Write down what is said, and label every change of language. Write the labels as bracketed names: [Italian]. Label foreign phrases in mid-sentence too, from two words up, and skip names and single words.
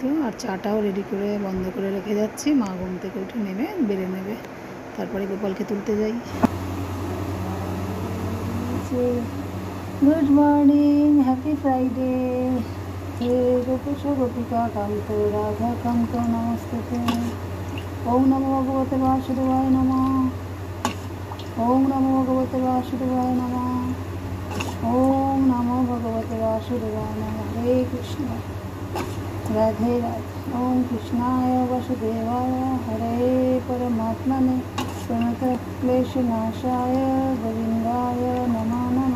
[Bangla] আর চাটাও রেডি করে বন্ধ করে রেখে যাচ্ছি, মা ঘুম থেকে উঠে নেমে বেড়ে নেবে, তারপরে গোপালকে তুলতে যাই। [English] Good morning, happy Friday. [Sanskrit] হে গোপেশ গোপিকা কান্ত রাধা কান্ত নমস্তে। ওম নমো ভগবতে বাসুদেবায় নমঃ। ওম নমো ভগবতে বাসুদেবায় নমঃ। ওম নমো ভগবতে বাসুদেবায় নমঃ। হরে কৃষ্ণ রাধে রাধে। ওম কৃষ্ণায় বাসুদেবায় হরে পরমাত্মনে প্রণত ক্লেশনাশায় গোবিন্দায় নমো নমঃ।